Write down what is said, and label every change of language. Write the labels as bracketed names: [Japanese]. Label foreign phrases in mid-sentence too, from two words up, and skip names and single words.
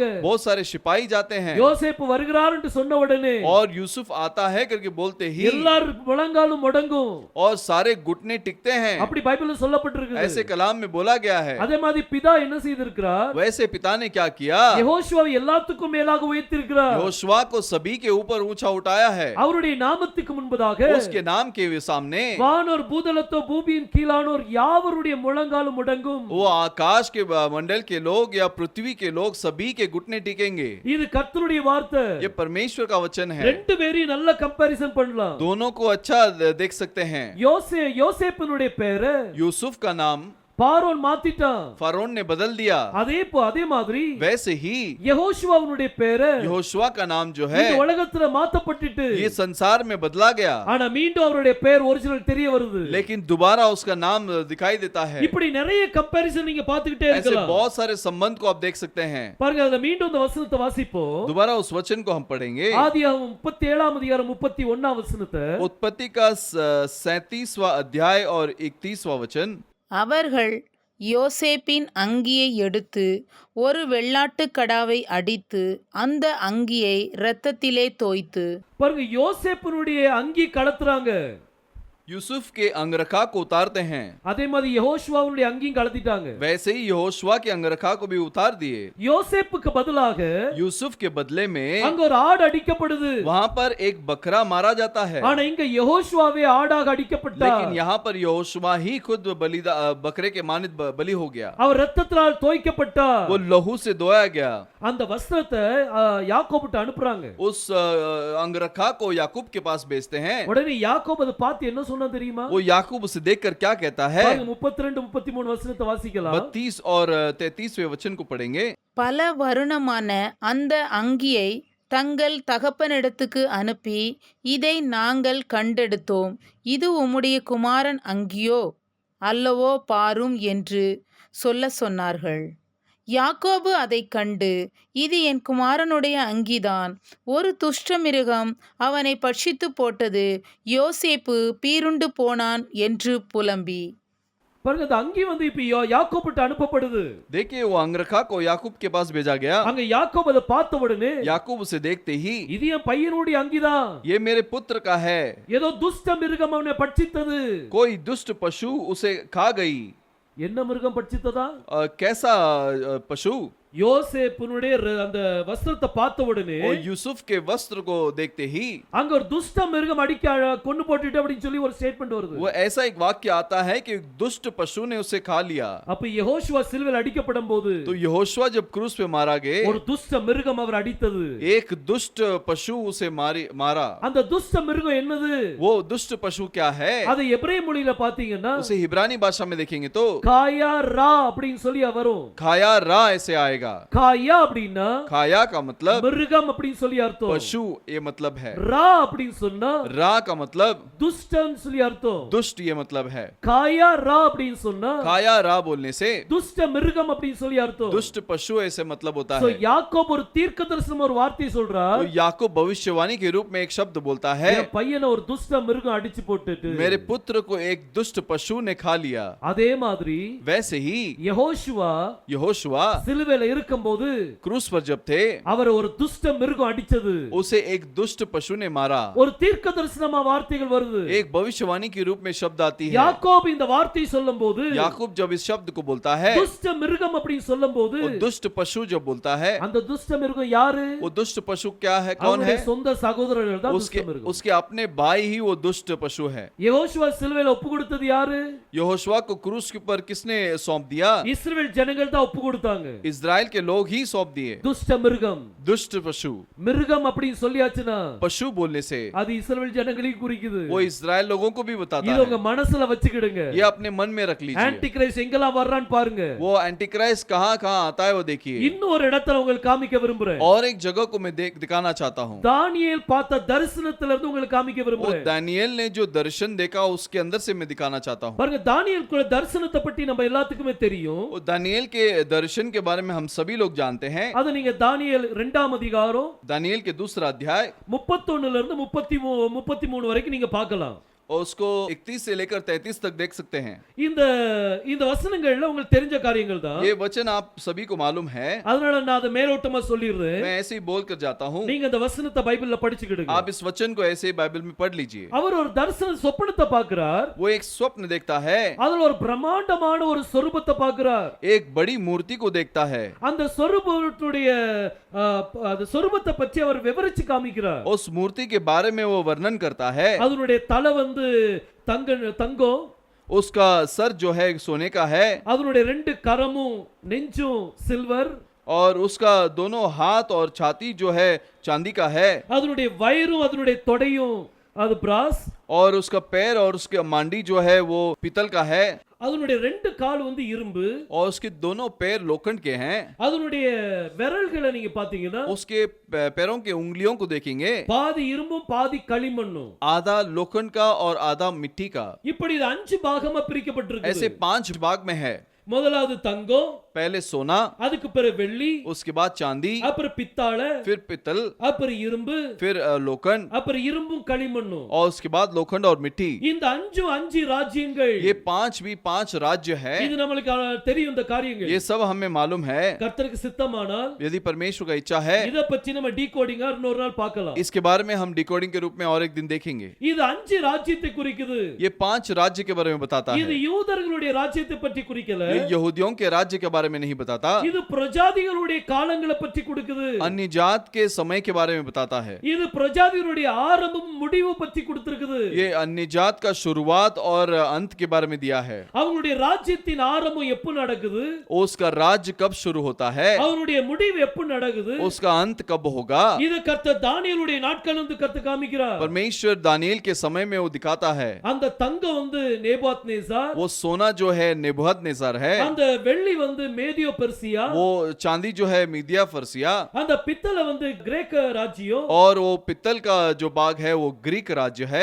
[Hindi] बहुत सारे सिपाही जाते हैं। [Tamil] யோசேப்பு வருகிறார் என்று சொன்ன உடனே [Hindi] और यूसुफ आता है करके बोलते ही [Tamil] எல்லாரும் முழங்காலும் முடங்கும். [Hindi] और सारे घुटने टिकते हैं। [Tamil] அப்படி பைபிள்ல சொல்லப்பட்டிருக்கு. [Hindi] ऐसे कलाम में बोला गया है। [Tamil] அதே மாதிரி பிதா என்ன செய்திருக்கிறார்? [Hindi] वैसे पिता ने क्या किया? [Tamil] யெகோஷுவாவை எல்லாத்துக்கும் மேலாக உயர்த்தியிருக்கிறார். [Hindi] यहोशुआ को सभी के ऊपर ऊंचा उठाया है। [Tamil] அவருடைய நாமத்தை நாமத்துக்கு முன்பதாக [Hindi] उसके नाम के सामने [Tamil] வானோர் பூதலத்தோ பூமியின் கீழானோர் யாவருடைய முழங்காலும் முடங்கும். [Hindi] वो आकाश के मंडल के लोग या पृथ्वी के लोग सभी के घुटने टिकेंगे। [Tamil] இது கர்த்தருடைய வார்த்தை. [Hindi] ये परमेश्वर का वचन है। [Tamil] ரெண்டு பேரையும் நல்ல கம்பேரிசன் பண்ணலாம். [Hindi] दोनों को अच्छा देख सकते हैं। [Tamil] யோசேப்பினுடைய பேரு [Hindi] यूसुफ का नाम [Tamil] பார்வோன் மாத்திட்டான். [Hindi] फरोन ने बदल दिया। [Tamil] அதே மாதிரி [Hindi] वैसे ही [Tamil] யெகோஷுவாவுடைய பேரு [Hindi] यहोशुआ का नाम जो है [Tamil] இந்த உலகத்துல மாத்தப்பட்டுட்டு [Hindi] ये संसार में बदला गया, [Tamil] ஆனா மீண்டும் அவருடைய பேர் ஒரிஜினல் தெரிய வருது. [Hindi] लेकिन दोबारा उसका नाम दिखाई देता है। [Tamil] இப்படி நிறைய கம்பேரிசன் நீங்க பாத்துக்கிட்டே [Hindi] ऐसे [Tamil] இருக்கலாம். [Hindi] बहुत सारे संबंध को आप देख सकते हैं। [Tamil] பாருங்க, அதுல மீண்டும் இந்த வசனத்தை வாசிப்போம். [Hindi] दोबारा उस वचन को हम पढ़ेंगे। [Tamil] ஆதியாகமம் 37 அதிகாரம் 31 வசனத்தை. [Hindi] उत्पत्ति का 37वां अध्याय और 31वां वचन। [Tamil] அவர்கள் யோசேப்பின் அங்கியை எடுத்து ஒரு வெள்ளாட்டுக் கடாவை அடித்து அந்த அங்கியை இரத்தத்திலே தோய்த்து. பாருங்க, யோசேப்பினுடைய அங்கி கலத்துறாங்க. [Hindi] यूसुफ के अंगरखा को उतारते हैं। [Tamil] அதே மாதிரி யெகோஷுவாவுடைய அங்கியும் கலத்திட்டாங்க. [Hindi] वैसे ही यहोशुआ के अंगरखा को भी उतार दिए। [Tamil] யோசேப்புக்கு பதிலாக [Hindi] यूसुफ के बदले में [Tamil] அங்க ஒரு ஆடு அடிக்கப்படுது. [Hindi] वहां पर एक बकरा मारा जाता है, [Tamil] ஆனா இங்க யெகோஷுவாவே ஆடாக அடிக்கப்பட்டார். [Hindi] लेकिन यहाँ पर यहोशुआ ही खुद बकरे के मानित बलि हो गया। [Tamil] அவர் இரத்தத்தினால் தோய்க்கப்பட்டார். [Hindi] वो लहू से धोया गया। [Tamil] அந்த வஸ்திரத்தை யாக்கோபுட்ட அனுப்புறாங்க. [Hindi] उस अंगरखा को याकूब के पास भेजते हैं। [Tamil] உடனே யாக்கோபு அதை பார்த்து என்ன சொன்னா தெரியுமா? [Hindi] वो याकूब उसे देखकर क्या कहता है? [Tamil] 32 33 வசனத்தை வாசிக்கலாம். [Hindi] 32 और 33वें वचन को पढ़ेंगे। [Tamil] பல வருணமான அந்த அங்கியை தங்கள் தகப்பனிடத்துக்கு அனுப்பி, இதை நாங்கள் கண்டெடுத்தோம், இது உம்முடைய குமாரன் அங்கியோ அல்லவோ பாரும் என்று சொன்னார்கள். யாக்கோபு அதைக் கண்டு, இது என் குமாரனுடைய அங்கிதான், ஒரு துஷ்ட மிருகம் அவனை பட்சித்து போட்டது, யோசேப்பு பீருண்டு போனான் என்று புலம்பி. பாருங்க, அந்த அங்கி வந்து இப்ப யாக்கோபுட்ட அனுப்பப்படுது. [Hindi] देखिए, वो अंगरखा को याकूब के पास भेजा गया। [Tamil] அங்க யாக்கோபு அதை பார்த்த உடனே, [Hindi] याकूब उसे देखते ही, [Tamil] இது என் பையனுடைய அங்கிதான், [Hindi] ये मेरे पुत्र का है, [Tamil] ஏதோ துஷ்ட மிருகம் அவனை பட்சித்தது. [Hindi] कोई दुष्ट पशु उसे खा गई। [Tamil] என்ன மிருகம் பட்சித்ததா? [Hindi] कैसा पशु? [Tamil] யோசேப்பினுடைய அந்த வஸ்திரத்தை பார்த்த உடனே, [Hindi] वो यूसुफ के वस्त्र को देखते ही, [Tamil] அங்க ஒரு துஷ்ட மிருகம் அடிக்க கொண்டு போட்டுட்டு அப்படின்னு சொல்லி ஒரு ஸ்டேட்மெண்ட் வருது. [Hindi] वो ऐसा एक वाक्य आता है कि दुष्ट पशु ने उसे खा लिया। [Tamil] அப்ப யெகோஷுவா சிலுவையில் அடிக்கப்படும் போது, [Hindi] तो यहोशुआ जब क्रूस पे मारा गए, [Tamil] ஒரு துஷ்ட மிருகம் அவர் அடித்தது. [Hindi] एक दुष्ट पशु उसे मारा। [Tamil] அந்த துஷ்ட மிருகம் என்னது? [Hindi] वो दुष्ट पशु क्या है? [Tamil] அதை எபிரேய மொழியில பாத்தீங்கன்னா [Hindi] उसे हिब्रानी भाषा में देखेंगे तो [Hebrew] חיה רעה [Tamil] அப்படின்னு சொல்லி வரும். [Hebrew] חיה רעה [Hindi] ऐसे आएगा। [Tamil] காயா அப்படின்னா [Hindi] खाया का मतलब [Tamil] மிருகம் அப்படின்னு சொல்லி அர்த்தம். [Hindi] पशु ये मतलब है। [Tamil] ரா அப்படின்னு சொன்னா [Hindi] रा का मतलब [Tamil] துஷ்டன் சொல்லி அர்த்தம். [Hindi] दुष्ट ये मतलब है। [Hebrew] חיה רעה [Tamil] அப்படின்னு சொன்னா [Hebrew] חיה רעה [Hindi] बोलने से [Tamil] துஷ்ட மிருகம் அப்படின்னு சொல்லி அர்த்தம். [Hindi] दुष्ट पशु ऐसे मतलब होता சோ है। [Tamil] யாக்கோபு ஒரு தீர்க்கதரிசனம் ஒரு வார்த்தை சொல்றார். [Hindi] तो याकूब भविष्यवाणी के रूप में एक शब्द बोलता है, [Tamil] என் பையனை ஒரு துஷ்ட மிருகம் அடிச்சு போட்டுட்டு, [Hindi] मेरे पुत्र को एक दुष्ट पशु ने खा लिया। [Tamil] அதே மாதிரி [Hindi] वैसे ही [Tamil] யெகோஷுவா [Hindi] यहोशुआ [Tamil] சிலுவையில இருக்கும்போது [Hindi] क्रूस पर जब थे, [Tamil] அவர் ஒரு துஷ்ட மிருகம் அடிச்சது. [Hindi] उसे एक दुष्ट पशु ने मारा। [Tamil] ஒரு தீர்க்கதரிசனமா வார்த்தைகள் வருது. [Hindi] एक भविष्यवाणी के रूप में शब्द आती है। [Tamil] யாக்கோபு இந்த வார்த்தையை சொல்லும்போது, [Hindi] याकूब जब इस शब्द को बोलता है, [Tamil] துஷ்ட மிருகம் அப்படின்னு சொல்லும்போது, [Hindi] वो दुष्ट पशु जब बोलता है, [Tamil] அந்த துஷ்ட மிருகம் யாரு? [Hindi] वो दुष्ट पशु क्या है? कौन है? [Tamil] அவனுடைய சொந்த சகோதரர்கள் தான் [Hindi] उसके [Tamil] துஷ்ட மிருகம். [Hindi] उसके अपने भाई ही वो दुष्ट पशु है। [Tamil] யெகோஷுவா சிலுவையில ஒப்பு கொடுத்தது யாரு? [Hindi] यहोशुआ को क्रूस के ऊपर किसने सौंप दिया? [Tamil] இஸ்ரவேல் ஜனங்கள் தான் ஒப்பு கொடுத்தாங்க. [Hindi] इजराइल के लोग ही सौंप दिए। [Tamil] துஷ்ட மிருகம், [Hindi] दुष्ट पशु, [Tamil] மிருகம் அப்படின்னு சொல்லியாச்சுன்னா [Hindi] पशु बोलने से [Tamil] அது இஸ்ரவேல் ஜனங்களையும் குறிக்குது. [Hindi] वो इजराइल लोगों को भी बताता [Tamil] இது [Hindi] है। [Tamil] உங்க மனசுல வச்சுக்கிடுங்க. [Hindi] ये अपने मन में रख लीजिए। [English] anti Christ [Tamil] எங்கெல்லாம் வர்றான்னு பாருங்க. [Hindi] वो एंटीक्राइस्ट कहाँ कहाँ आता है वो देखिए। [Tamil] இன்னும் ஒரு இடத்துல உங்களுக்கு காமிக்க விரும்புறேன். [Hindi] और एक जगह को मैं दिखाना चाहता हूँ। [Tamil] தானியேல் பார்த்த தரிசனத்துல இருந்து உங்களுக்கு காமிக்க [Hindi] वो [Tamil] விரும்புறேன். [Hindi] दानियेल ने जो दर्शन देखा उसके अंदर से मैं दिखाना चाहता हूँ। [Tamil] பாருங்க, தானியேல் கூட தரிசனத்தை பத்தி நம்ம எல்லாத்துக்குமே தெரியும். [Hindi] वो दानियेल के दर्शन के बारे में हम सभी लोग जानते हैं। [Tamil] அது நீங்க தானியேல் 2ஆம் அதிகாரம் [Hindi] दानियेल के दूसरा अध्याय [Tamil] 31 ல இருந்து 33 வரைக்கும் நீங்க பார்க்கலாம். [Hindi] और उसको 31 से लेकर 33 तक देख सकते हैं। [Tamil] இந்த இந்த வசனங்கள்ல உங்களுக்கு தெரிஞ்ச காரியங்கள் தான். [Hindi] ये वचन आप सभी को मालूम है, [Tamil] அதனால நான் அதை மேலோட்டமா சொல்லிடுறேன். [Hindi] मैं ऐसे ही बोल कर जाता हूँ। [Tamil] நீங்க இந்த வசனத்தை பைபிள்ல படிச்சுக்கிடுங்க. [Hindi] आप इस वचन को ऐसे ही बाइबल में पढ़ लीजिए। [Tamil] அவர் ஒரு தரிசன சொப்பனத்தை பார்க்கிறார். [Hindi] वो एक स्वप्न देखता है, [Tamil] அதுல ஒரு பிரம்மாண்டமான ஒரு சொரூபத்தை பார்க்கிறார். [Hindi] एक बड़ी मूर्ति को देखता है। [Tamil] அந்த சொரூபத்துடைய அந்த சொரூபத்தை பற்றி அவர் விவரிச்சு காமிக்கிறார். [Hindi] उस मूर्ति के बारे में वो वर्णन करता है। [Tamil] அதனுடைய தலை வந்து தங்கம், [Hindi] उसका सर जो है सोने का है, [Tamil] அதனுடைய ரெண்டு கரமும் நெஞ்சும் சில்வர், [Hindi] और उसका दोनों हाथ और छाती जो है चांदी का है, [Tamil] அதனுடைய வயிறும் அதனுடைய தொடையும் அது பிராஸ், [Hindi] और उसका पैर और उसके मांडी जो है वो पीतल का है, [Tamil] அதனுடைய ரெண்டு கால் வந்து இரும்பு, [Hindi] और उसके दोनों पैर लोखंड के हैं। [Tamil] அதனுடைய விரல்களை நீங்க பாத்தீங்கன்னா [Hindi] उसके पैरों के उंगलियों को देखेंगे, [Tamil] பாதி இரும்பும் பாதி களிமண்ணும், [Hindi] आधा लोखंड का और आधा मिट्टी का। [Tamil] இப்படி இது 5 பாகமா பிரிக்கப்பட்டிருக்கு. [Hindi] ऐसे 5 भाग में है। [Tamil] முதலாவது தங்கம், [Hindi] पहले सोना, [Tamil] அதுக்கு பிறகு வெள்ளி, [Hindi] उसके बाद चांदी, [Tamil] அப்புறம் பித்தாள, [Hindi] फिर पितल, [Tamil] அப்புறம் இரும்பு, [Hindi] फिर लोखंड, [Tamil] அப்புறம் இரும்பும் களிமண்ணும். [Hindi] और उसके बाद लोखंड और मिट्टी। [Tamil] இந்த 5 ராஜ்யங்கள், [Hindi] ये 5 भी 5 राज्य है। [Tamil] இது நமக்கு தெரியும் இந்த காரியங்கள். [Hindi] ये सब हमें मालूम है। [Tamil] கர்த்தருக்கு சித்தமானால் [Hindi] यदि परमेश्वर का इच्छा है, [Tamil] இத பத்தி நம்ம டீகோடிங்கா இன்னொரு நாள் பார்க்கலாம். [Hindi] इसके बारे में हम डिकोडिंग के रूप में और एक दिन देखेंगे। [Tamil] இது 5 ராஜ்யத்தை குறிக்குது. [Hindi] ये 5 राज्य के बारे में बताता [Tamil] இது [Hindi] है। [Tamil] யூதர்களுடைய ராஜ்யத்தை பற்றி குறிக்கல. [Hindi] ये यहूदियों के राज्य के बारे में नहीं बताता। [Tamil] இது பிரஜாதிகளுடைய காலங்களை பற்றி கொடுக்குது. [Hindi] अन्य जात के समय के बारे में बताता है। [Tamil] இது பிரஜாதிகளுடைய ஆரம்பம் முடிவு பற்றி கொடுத்திருக்குது. [Hindi] ये अन्य जात का शुरुआत और अंत के बारे में दिया है। [Tamil] அவங்களுடைய ராஜ்யத்தின் ஆரம்பம் எப்ப நடக்குது, [Hindi] उसका राज्य कब शुरू होता है, [Tamil] அவருடைய முடிவு எப்ப நடக்குது, [Hindi] उसका अंत कब होगा, [Tamil] இது கர்த்தர் தானியேலுடைய நாட்கள் வந்து கர்த்தர் காமிக்கிறார். [Hindi] परमेश्वर दानियेल के समय में वो दिखाता है। [Tamil] அந்த தங்கம் வந்து நேபுகாத்நேசார், [Hindi] वो सोना जो है नेबुकदनेस्सर है, [Tamil] அந்த வெள்ளி வந்து மேதியோ பெர்சியா, [Hindi] वो चांदी जो है मीदिया फर्सिया, [Tamil] அந்த பித்தளை வந்து கிரேக்க ராஜ்யம், [Hindi] और वो पित्तल का जो बाग है वो ग्रीक राज्य है,